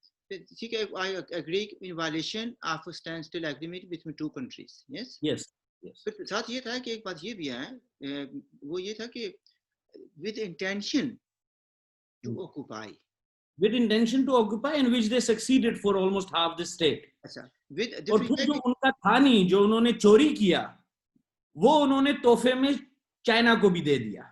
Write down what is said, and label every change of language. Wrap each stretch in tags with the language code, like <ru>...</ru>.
<en>I agree in violation of a standstill agreement between 2 countries. Yes. Yes.</en> <ur>پھر ساتھ یہ تھا کہ ایک بات یہ بھی ہے, وہ یہ تھا کہ</ur> <en>with intention to occupy. With intention to occupy, in which they succeeded for almost half the state.</en> <ur>اچھا, اور پھر جو ان کا تھا نہیں, جو انہوں نے چوری کیا, وہ انہوں نے تحفے میں چائنا کو بھی دے دیا.</ur>